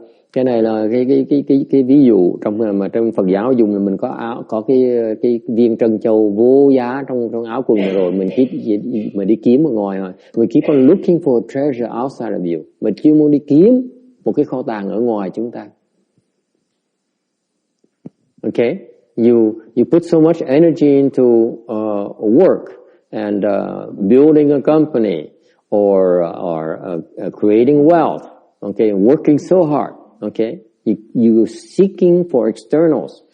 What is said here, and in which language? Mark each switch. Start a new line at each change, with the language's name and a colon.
Vietnamese: Cái này là cái ví dụ trong Phật giáo dùng là mình có cái viên trân châu vô giá trong áo quần rồi, mình đi kiếm ở ngoài rồi.
English: We keep on looking for a treasure outside of you.
Vietnamese: Mình chưa muốn đi kiếm một cái kho tàng ở ngoài chúng ta.
English: Okay? You put so much energy into work and building a company or creating wealth. Okay, working so hard. Okay, you seeking for externals.